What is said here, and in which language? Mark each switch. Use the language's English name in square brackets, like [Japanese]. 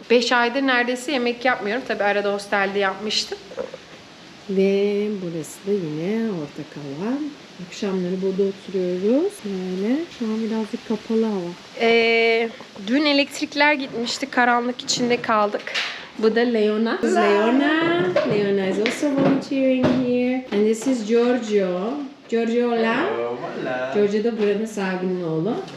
[Turkish] 5 aydır neredeyse yemek yapmıyorum. Tabi arada hostelde yapmıştım. Ve burası da yine ortak alan. Akşamları burada oturuyoruz. Böyle. Şu an birazcık kapalı hava. Dün elektrikler gitmişti. Karanlık içinde kaldık. Bu da Leona. [English] Leona is also volunteering here. And this is Giorgio. Giorgio, hola. [Turkish] Giorgio da buranın sahibinin oğlu.